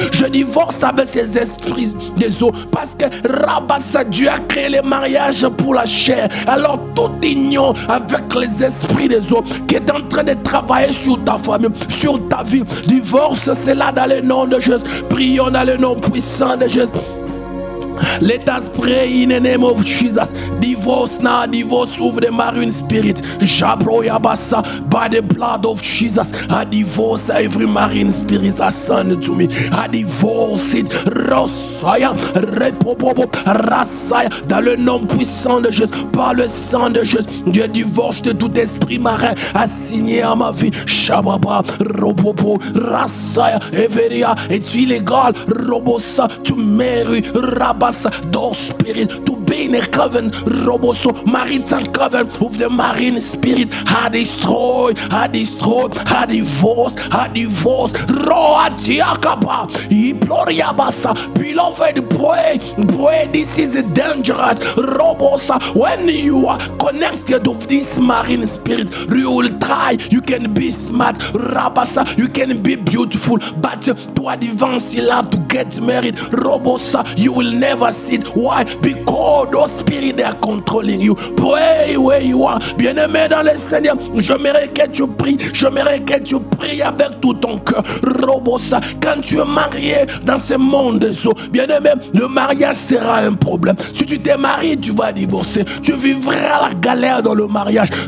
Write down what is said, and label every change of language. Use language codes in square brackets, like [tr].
[fr] Je divorce avec ces esprits des eaux. Parce que Rabassa, Dieu a créé les mariages pour la chair. Alors toute union avec les esprits des eaux qui est en train de travailler sur ta famille, sur ta vie. Divorce, c'est là dans le nom de Jésus. Prions dans le nom puissant de Jésus. [en] Let us pray in the name of Jesus. Divorce now, divorce over the marine spirit. Jabroyabasa, by the blood of Jesus, I divorce every marine spirit assigned to me. I divorce it. Rosaya, Repopopo, Rasaya, [fr] dans le nom puissant de Jésus, par le sang de Jésus, je divorce de tout esprit marin assigné à ma vie. Shababa, Ropopo, Rasaya, Everia, et tu illégal, Robosa, tu mérites, Rabasa, dans spirit, to [en] being a covenant, Roboso, marital covenant with the marine spirit, I destroy, I destroy, I divorce, Roa Tiakaba, Iploriabasa, beloved, pray, this is dangerous, Robosa, when you are connected with this marine spirit, you will try, you can be smart, Rabasa, you can be beautiful, but to advance in love, to get married, Robosa, you will never sit. Why? Because those spirits, they are controlling you. Pray where you are. [fr] Bien-aimé dans le Seigneur, j'aimerais que tu pries, j'aimerais que tu pries avec tout ton cœur. Robosa, quand tu es marié dans ce monde des eaux, bien-aimé, le mariage sera un problème. Si tu t'es marié, tu vas divorcer. Tu vivras la galère dans le mariage.